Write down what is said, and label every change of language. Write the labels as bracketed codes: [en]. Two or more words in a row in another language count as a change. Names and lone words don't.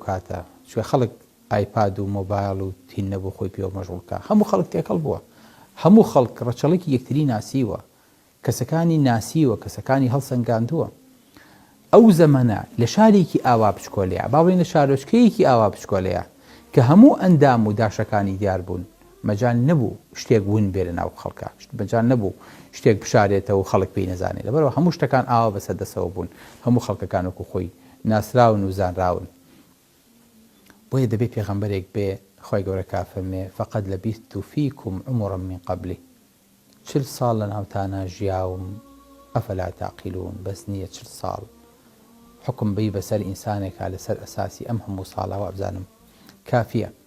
[ckb] کاتە چوە خەڵک ئایپاد و مۆبایل و تین نەبوو خۆی پێوە مەشغوڵکە هەموو خەڵک تێکەڵ بووە هەموو خەڵک ڕەچەڵێکی یەکتری ناسیوە کەسەکانی ناسیوە کەسەکانی هەڵسەنگاندووە ئەو زەمەنە لە شارێکی ئاوا بچکۆلەیە باڵێن لە شارۆچکەیەکی ئاوا بچکۆلەیە کە هەموو ئەندام و داشەکانی دیار بوون مەجال نەبوو شتێک ون بێ لە ناو خەڵکە مەجال نەبوو شتێک بشارێتەوە و خەڵک پێی نەزانێت لەبەرەوە هەموو شتەکان ئاوا بەسەردەسەوە بوون هەموو خەڵکەکان وەکو خۆی ناسراون و زانراون بۆیە دەبێت پێغەمبەرێک بێ خی گەورەکە فەرمێ [ar] فقد لبثت فيكم عمرا من قبله [ckb] 40 ساڵ لە ناوتانە ژیاوم [ar] ئەفەلا تعقیلون [ckb] بەس نییە 40 ساڵ حکم بی بەسەر ئینسانێکە لەسەر ئەساسی ئەم هەموو ساڵاوە بزانم کافیە